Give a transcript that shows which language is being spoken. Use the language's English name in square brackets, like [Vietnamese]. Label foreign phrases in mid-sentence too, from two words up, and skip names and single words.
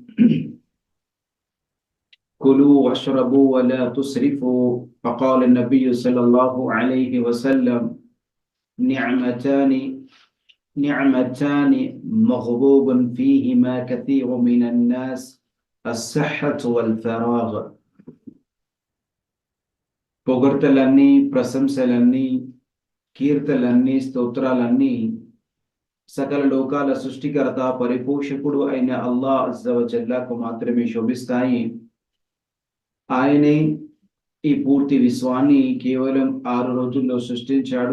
[Arabic] كلوا واشربوا ولا تسرفوا، فقال النبي صلى الله عليه وسلم: نعمتان مغضوب فيهما كثير من الناس، الصحة والفراغ. [Telugu] పొగడ్తలన్నీ, ప్రశంసలన్నీ, కీర్తనలన్నీ, స్తోత్రాలన్నీ సకల లోకాల సృష్టికర్త పరిపోషకుడు అయిన అల్లాహ్ [Arabic] عز وجل [Telugu] మాత్రమే శోభిస్తాయి. ఆయనే ఈ పూర్తి విశ్వాన్ని కేవలం 6 రోజుల్లో సృష్టించాడు.